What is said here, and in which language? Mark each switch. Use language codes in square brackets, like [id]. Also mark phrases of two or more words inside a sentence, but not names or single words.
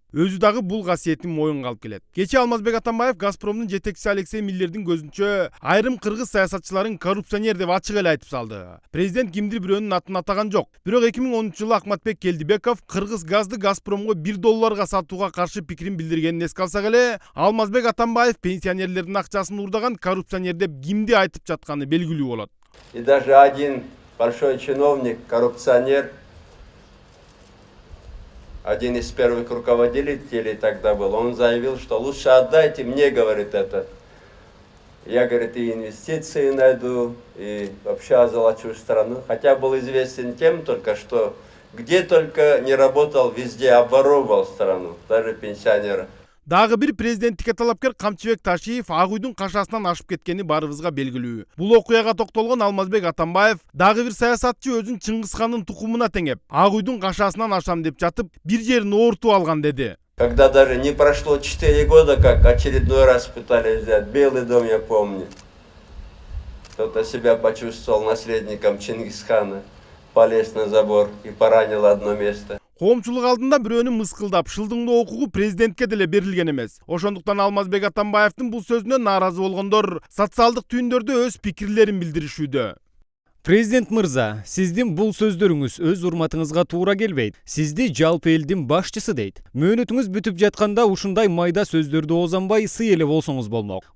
[ky] Өзү дагы бул касиетин моюнга алып келет. Кечээ Алмазбек Атамбаев Газпромдун жетекчиси Алексей Миллердин көзүнчө айрым кыргыз саясатчыларын коррупционер деп ачык эле айтып салды. Президент кимдир бирөөнүн атын атаган жок. Бирок 2013-жылы Акматбек Келдибеков Кыргыз газды Газпромго $1 сатууга каршы пикирин билдиргенин эске алсак эле, Алмазбек Атамбаев пенсионерлердин акчасын уурдаган коррупционер деп кимди айтып жатканы белгилүү болот. [ru] И даже один большой чиновник, коррупционер, один из первых руководителей тогда был, он заявил, что лучше отдайте мне, говорит, это. Я, говорит, и инвестиции найду, и вообще озолочу страну. Хотя был известен тем только, что где только не работал, везде обворовывал страну, даже пенсионера. [ky] Дагы бир президенттикке талапкер Камчыбек Ташиев Ак үйдүн кашасынан ашып кеткени барыбызга белгилүү. Бул окуяга токтолгон Алмазбек Атамбаев дагы бир саясатчы өзүн Чыңгызхандын тукумуна теңеп, Ак үйдүн кашасынан ашам деп жатып, бир жерин оортуп алган деди. [ru] Когда даже не прошло 4 года, как очередной раз пытались взять Белый дом, я помню. Кто-то себя почувствовал наследником Чингисхана, полез на забор и поранил одно место. [ky] Коомчулук алдында бирөөнү мыскылдап, шылдыңдоо укугу президентке деле берилген эмес. Ошондуктан Алмазбек Атамбаевдин бул сөзүнө нааразы болгондор социалдык түйүндөрдө өз пикирлерин билдиришүүдө. Президент мырза, сиздин бул сөздөрүңүз өз урматыңызга туура келбейт. Сизди жалпы элдин башчысы дейт. Мөөнөтүңүз бүтүп жатканда ушундай майда сөздөрдү оозанбай сый эле болсоңуз болмок.